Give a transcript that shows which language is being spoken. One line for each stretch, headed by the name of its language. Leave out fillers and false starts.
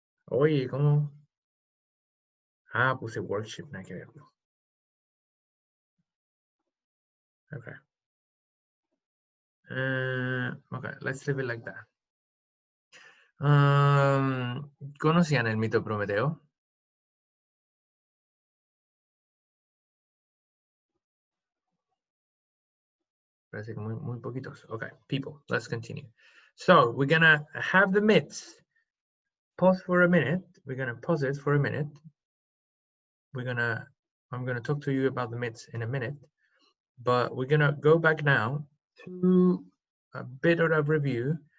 Spanish: Oye, ¿cómo? Ah, puse worship, nada que ver.
English: Okay. Okay, let's leave it like that.
Spanish: ¿Conocían el mito Prometeo? Parece que muy poquitos.
English: Okay, people, let's continue. So we're gonna have the myths. Pause for a minute. We're gonna pause it for a minute. I'm gonna talk to you about the myths in a minute, but we're gonna go back now to a bit of a review.